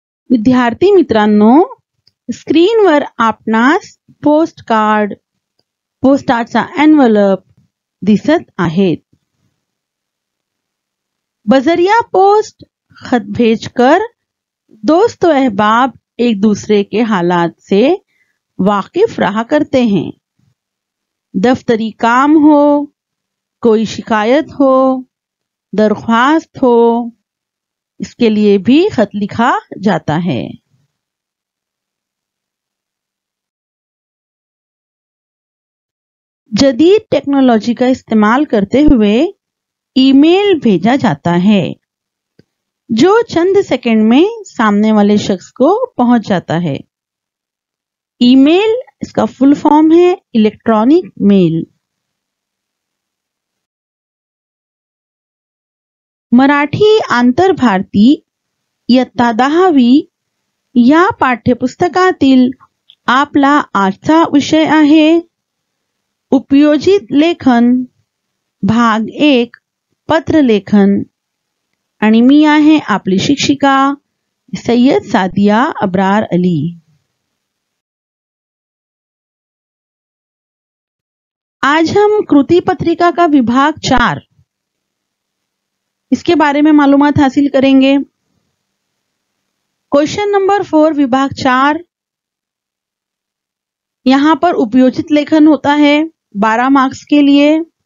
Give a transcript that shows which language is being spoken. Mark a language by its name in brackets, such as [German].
[Marathi] विद्यार्थी मित्रांनो, स्क्रीनवर आपणास पोस्टाचा एनवलप दिसत आहेत। [Hindi] बजरिया पोस्ट खत भेजकर दोस्त व अहबाब एक दूसरे के हालात से वाकिफ रहा करते हैं। दफ्तरी काम हो, कोई शिकायत हो, दरख्वास्त हो, इसके लिए भी खत लिखा जाता है। जदीद टेक्नोलॉजी का इस्तेमाल करते हुए ईमेल भेजा जाता है, जो चंद सेकंड में सामने वाले शख्स को पहुंच जाता है। ईमेल इसका फुल फॉर्म है इलेक्ट्रॉनिक मेल। [Marathi] मराठी आंतरभारती इयत्ता 10वी या पाठ्यपुस्तकातील आपला आजचा विषय आहे उपयोजित लेखन भाग 1 पत्रलेखन आणि मी आहे आपली शिक्षिका सैयद सादिया अब्रार अली। [Hindi] आज हम कृति पत्रिका का विभाग 4 इसके बारे में मालूमात हासिल करेंगे। क्वेश्चन नंबर 4 विभाग 4, यहां पर उपयोजित लेखन होता है 12 मार्क्स के लिए।